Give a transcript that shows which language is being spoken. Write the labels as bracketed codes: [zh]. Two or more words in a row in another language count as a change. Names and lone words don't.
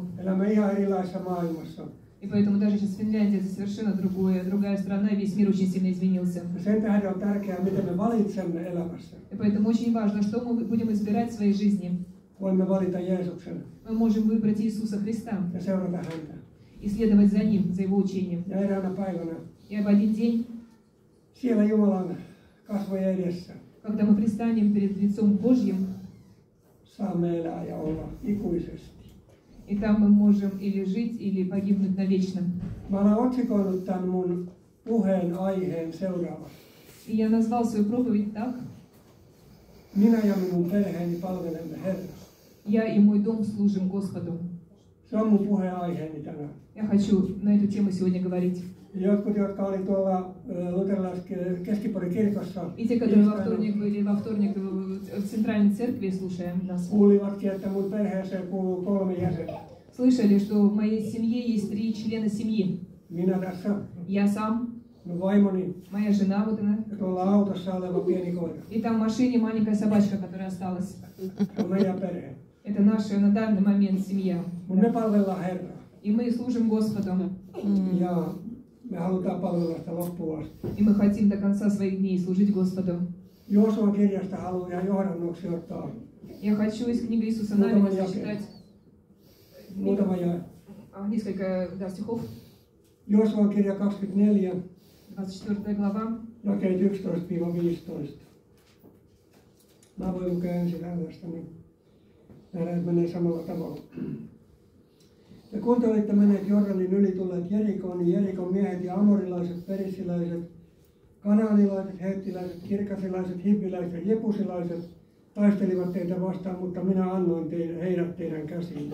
[fi] Elämme ihan erilaisessa maailmassa. [ru] И поэтому даже сейчас Финляндия это совершенно другая страна, весь мир очень сильно изменился. [fi] Sen tähden on tärkeää, miten me valitsemme elämässä. [ru] И поэтому очень важно, что мы будем избирать в своей жизни. [fi] Voimme valita Jeesuksen. [ru] Мы можем выбрать Иисуса Христа [fi] Ja seurata häntä. [ru] и следовать за Ним, за Его учением. [fi] Ja eräänä päivänä [ru] И в один день, [fi] siellä Jumalan kasvojen edessä [ru] когда мы пристанем перед лицом Божьим, [fi] saamme elää ja olla ikuisesti. [ru] и там мы можем или жить, или погибнуть навечно. [fi] Mä olen otsikoinut tämän mun puheen aiheen seuraavasti. [ru] И я назвал свою проповедь так. [fi] Minä ja minun perheeni palvelemme Herraa. [ru] Я и мой дом служим Господу. [fi] Se on mun puheenaiheeni tänään. [ru] Я хочу на эту тему сегодня говорить. [fi] Jotkut, jotka oli tuolla Keski-Porin kirkossa, [ru] И те, которые во вторник были во вторник в центральной церкви, слушая нас, [fi] kuulivatkin, että mun perheeseen kuuluu 3 jäsentä. [ru] слышали, что в моей семье есть 3 члена семьи. [fi] Minä tässä, [ru] Я сам, [fi] mun vaimoni [ru] моя жена, вот она, [fi] ja tuolla autossa oleva pieni koira. [ru] и там в машине маленькая собачка, которая осталась. [fi] Se on meidän perhe. [ru] Это наша на данный момент семья. [fi] Mutta me palvellaan Herraa. [ru] И мы служим Господу. [fi] Ja me halutaan palvella sitä loppuun asti. [ru] И мы хотим до конца своих дней служить Господу. [fi] Joosuan kirjasta haluan ihan johdannoksi ottaa [ru] Я хочу из книги Иисуса Навина зачитать [fi] muutama jae. [ru] несколько стихов. [fi] Joosuan kirja 24, [ru] 24 глава, [fi] jakeet 11-15. Mä voin lukea ensin tällaista, niin nähdään, että menee samalla tavalla. Ja kun te olitte menneet Jordanin yli tulleet Jerikoon, niin Jerikon miehet ja amorilaiset, perisiläiset, kanaanilaiset, heettiläiset, kirkasilaiset, hivviläiset ja jebusilaiset taistelivat teitä vastaan, mutta minä annoin heidät teidän käsiin.